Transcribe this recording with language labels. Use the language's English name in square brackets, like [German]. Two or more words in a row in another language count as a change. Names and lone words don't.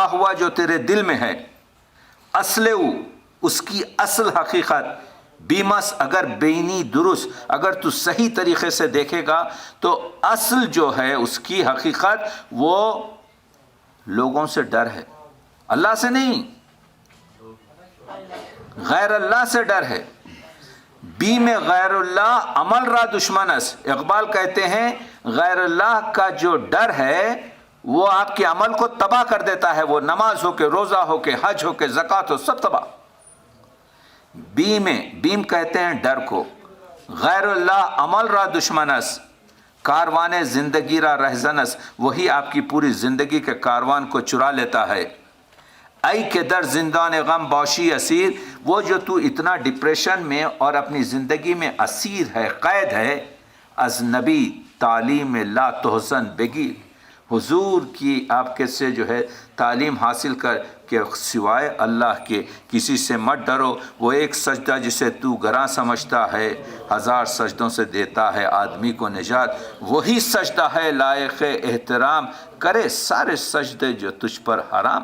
[Urdu] ہوا جو تیرے دل میں ہے، اصل اس کی اصل حقیقت [Persian] بیمس اگر بینی درست، [Urdu] اگر تو صحیح طریقے سے دیکھے گا تو اصل جو ہے اس کی حقیقت وہ لوگوں سے ڈر ہے، اللہ سے نہیں، غیر اللہ سے ڈر ہے۔ [Persian] بی میں غیر اللہ عمل را دشمن است۔ [Urdu] اقبال کہتے ہیں غیر اللہ کا جو ڈر ہے وہ آپ کے عمل کو تباہ کر دیتا ہے، وہ نماز ہو کے، روزہ ہو کے، حج ہو کے، زکوٰۃ ہو، سب تباہ۔ بیم کہتے ہیں ڈر کو، [Persian] غیر اللہ عمل را دشمن است، کاروان زندگی را رہزن است، [Urdu] وہی آپ کی پوری زندگی کے کاروان کو چرا لیتا ہے۔ [Persian] ای کہ در زندان غم باشی اسیر، [Urdu] وہ جو تو اتنا ڈپریشن میں اور اپنی زندگی میں اسیر ہے، قید ہے، [Persian] از نبی تعلیم لا تحزن بگی، [Urdu] حضور کی آپ کے سے جو ہے تعلیم حاصل کر کہ سوائے اللہ کے کسی سے مت ڈرو، وہ ایک سجدہ جسے تو گراں سمجھتا ہے 1000 سجدوں سے دیتا ہے آدمی کو نجات، وہی سجدہ ہے لائق احترام، کرے سارے سجدے جو تجھ پر حرام۔